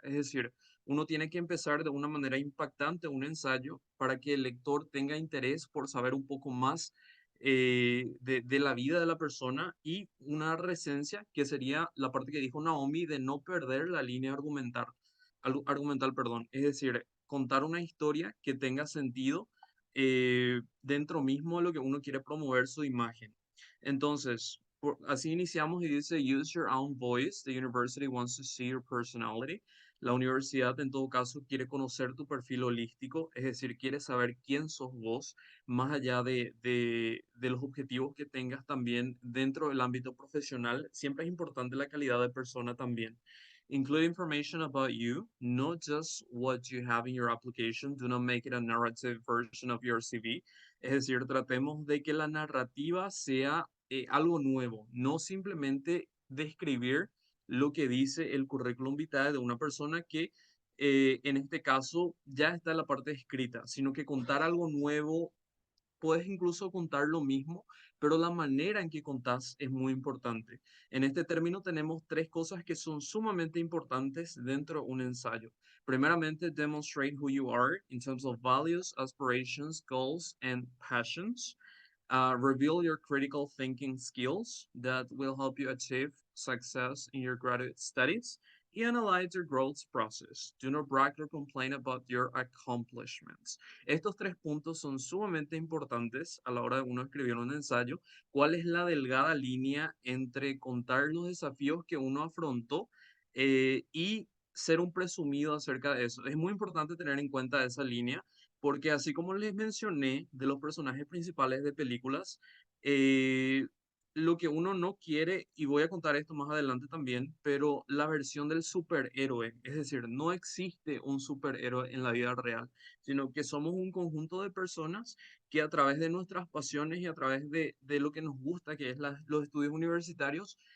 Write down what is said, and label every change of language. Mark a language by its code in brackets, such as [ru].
[es] Es decir, uno tiene que empezar de una manera impactante un ensayo para que el lector tenga interés por saber un poco más de la vida de la persona y una resencia que sería la parte que dijo Naomi de no perder la línea argumental, perdón. Es decir, contar una historia que tenga sentido dentro mismo de lo que uno quiere promover su imagen. Entonces, así iniciamos y dice, [en] use your own voice. The university wants to see your personality. [es] La universidad, en todo caso, quiere conocer tu perfil holístico, es decir, quiere saber quién sos vos, más allá de los objetivos que tengas también dentro del ámbito profesional. Siempre es importante la calidad de persona también. [en] Include information about you, not just what you have in your application. Do not make it a narrative version of your CV. [es] Es decir, tratemos de que la narrativa sea algo nuevo, no simplemente describir lo que dice el currículum vitae de una persona que en este caso ya está en la parte escrita, sino que contar algo nuevo, puedes incluso contar lo mismo, pero la manera en que contás es muy importante. En este término tenemos tres cosas que son sumamente importantes dentro de un ensayo. Primeramente, [en] demonstrate who you are in terms of values, aspirations, goals, and passions. Reveal your critical thinking skills that will help you achieve success in your graduate studies. y analyze your growth process. Do not brag or complain about your accomplishments. [es] Estos 3 puntos son sumamente importantes a la hora de uno escribir un ensayo. ¿Cuál es la delgada línea entre contar los desafíos que uno afrontó y ser un presumido acerca de eso? Es muy importante tener en cuenta esa línea porque así como les mencioné de los personajes principales de películas, eh, lo que uno no quiere, y voy a contar esto más adelante también, pero la versión del superhéroe, es decir, no existe un superhéroe en la vida real, sino que somos un conjunto de personas que a través de nuestras pasiones y a través de lo que nos gusta, que es los estudios universitarios,